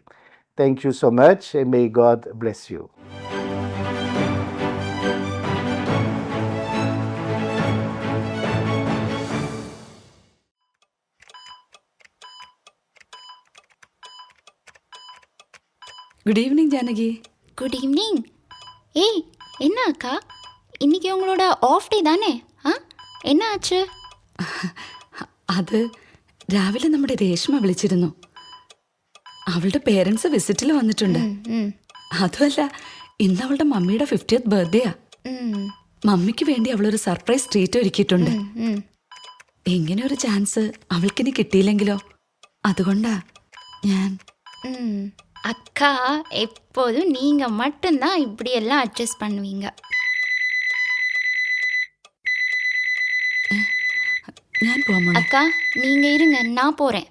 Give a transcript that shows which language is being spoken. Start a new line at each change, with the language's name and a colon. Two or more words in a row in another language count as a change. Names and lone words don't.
English: Thank you so much, and may God bless you. Good evening ஜானகி. Good evening.
Tamil: ஏய், என்ன அக்கா, இன்னைக்கு உங்களோட
English: off day
Tamil: தானே? என்ன ஆச்சு?
Malayalam: അത് രാവിലെ നമ്മുടെ രേഷ്മ വിളിച്ചിരുന്നു. അവളുടെ പേരൻസ് വിസിറ്റിൽ വന്നിട്ടുണ്ട്. അതുമല്ല, ഇന്ന് അവളുടെ മമ്മിയുടെ 50th ബർത്ത്ഡേയാ. മമ്മിക്ക് വേണ്ടി അവളൊരു
English: surprise treat
Malayalam: ഒരുക്കിയിട്ടുണ്ട്. ഇങ്ങനെ ഒരു ചാൻസ് അവൾക്കിനി കിട്ടിയില്ലെങ്കിലോ, അതുകൊണ്ടാ ഞാൻ.
Tamil: அக்கா, எப்போதும் நீங்க மட்டும்தான் இப்படியெல்லாம் அட்ஜஸ்ட் பண்ணுவீங்க.
Malayalam: ഞാൻ പോവാ.
Tamil: அக்கா, நீங்க இருங்க, நான் போறேன்.